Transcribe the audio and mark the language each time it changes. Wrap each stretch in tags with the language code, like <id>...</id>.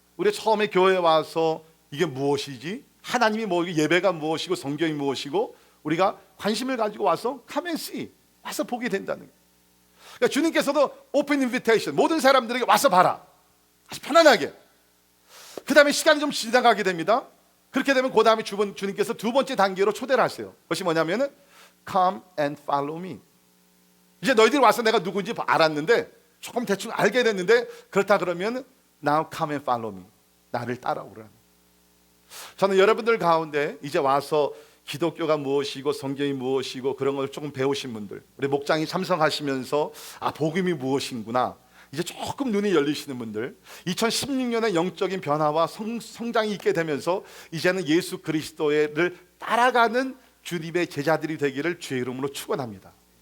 <ko>우리 처음에 교회에 와서 이게 무엇이지? 하나님이 뭐, 예배가 무엇이고 성경이 무엇이고 우리가 관심을 가지고 와서</ko> <en>come and see.</en> <ko>와서 보게 된다는 거예요. 그러니까 주님께서도</ko> <en>open invitation,</en> <ko>모든 사람들에게 와서 봐라. 아주 편안하게. 그 다음에 시간이 좀 지나가게 됩니다. 그렇게 되면 그 다음에 주님께서 두 번째 단계로 초대를 하세요. 그것이 뭐냐면은</ko> <en>come and follow me.</en> <ko>이제 너희들이 와서 내가 누군지 알았는데 조금 대충 알게 됐는데 그렇다 그러면</ko> <en>now come and follow me.</en> <ko>나를 따라오라는. 저는 여러분들 가운데 이제 와서 기독교가 무엇이고 성경이 무엇이고 그런 걸 조금 배우신 분들, 우리 목장이 참석하시면서 복음이 무엇인구나 이제 조금 눈이 열리시는 분들, 2016년에 영적인 변화와 성장이 있게 되면서 이제는 예수 그리스도를 따라가는 주님의 제자들이 되기를 주의 이름으로 축원합니다.</ko>